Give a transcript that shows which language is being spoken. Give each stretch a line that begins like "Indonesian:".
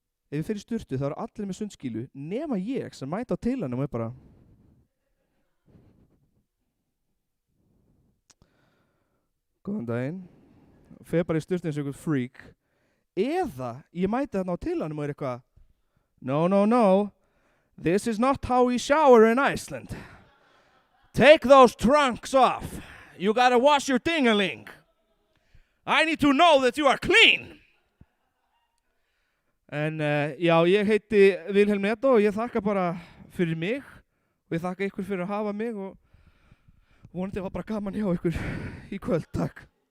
Icelandic: Ef ég fer í sturtu þá eru allir með sundskílu nema ég sem mæta á teilanum og er bara Góðan daginn. Fer bara í sturtu eins og einhver freak. Eða ég mæti þarna á teilanum og er eitthvað
English: No, no, no. This is not how we shower in Iceland. Take those trunks off. You gotta wash your ding-a-ling. I need to know that you are clean.
Icelandic: En já, ég heiti Vilhelm Neto og ég þakka bara fyrir mig og ég þakka ykkur fyrir að hafa mig og vonandi var bara gaman hjá ykkur í kvöld, takk.